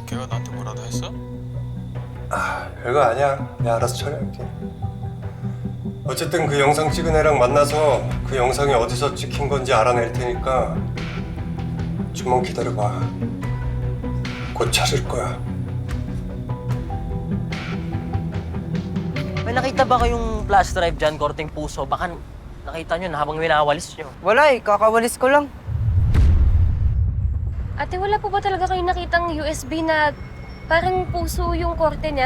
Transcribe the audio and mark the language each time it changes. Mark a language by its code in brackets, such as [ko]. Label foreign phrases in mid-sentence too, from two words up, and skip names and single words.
[ko] 걔가 나한테 뭐라도 했어? 별거 아니야. 내가 알아서 처리할게. 어쨌든 그 영상 찍은 애랑 만나서 그 영상이 어디서 찍힌 건지 알아낼 테니까 좀만 기다려봐. 곧 찾을 거야. [tl] May nakita ba kayong [en] flash drive [tl] dyan, korteng puso? Baka nakita nyo na habang winawalis nyo. Wala eh, kakawalis ko lang. Ate, wala po ba talaga kayong nakitang USB na parang puso yung korte niya?